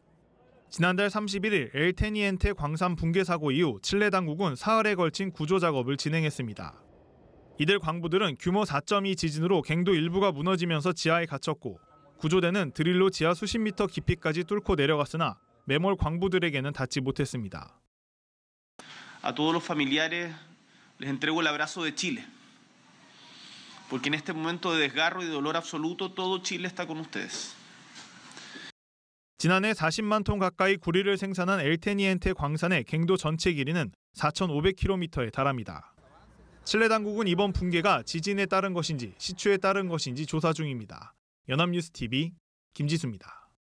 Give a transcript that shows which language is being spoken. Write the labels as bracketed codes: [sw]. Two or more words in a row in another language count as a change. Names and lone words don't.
[ko] 지난달 31일 엘테니엔테 광산 붕괴 사고 이후 칠레 당국은 사흘에 걸친 구조 작업을 진행했습니다. 이들 광부들은 규모 4.2 지진으로 갱도 일부가 무너지면서 지하에 갇혔고 구조대는 드릴로 지하 수십 미터 깊이까지 뚫고 내려갔으나 매몰 광부들에게는 닿지 못했습니다. [es] A todos los familiares les entrego el abrazo de Chile. Porque en este momento de desgarro y de dolor absoluto todo Chile está con ustedes. [ko] 지난해 40만 톤 가까이 구리를 생산한 엘테니엔테 광산의 갱도 전체 길이는 4,500km에 달합니다. 칠레 당국은 이번 붕괴가 지진에 따른 것인지 시추에 따른 것인지 조사 중입니다. 연합뉴스TV 김지수입니다.